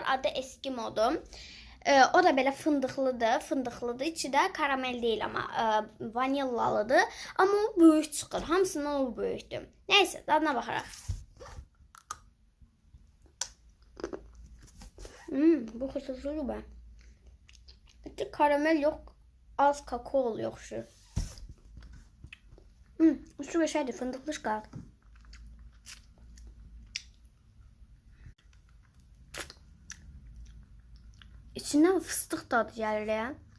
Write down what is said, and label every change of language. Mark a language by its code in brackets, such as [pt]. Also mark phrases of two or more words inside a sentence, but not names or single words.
[az] Adı Eskimo'dur. O da belə fındıqlıdır. Fındıqlıdır. İçi də karamel deyil ama vanillalıdır. Ama o böyük çıxır. Hamısından o böyükdür. Neyse, dadına baxaraq. Bu xüsusidir bə. [tr] İçi karamel yok. Az kakao oluyor şu. Şu bir şeydir. Fındıklı çıkar. İçinden fıstık tadı gelir ya.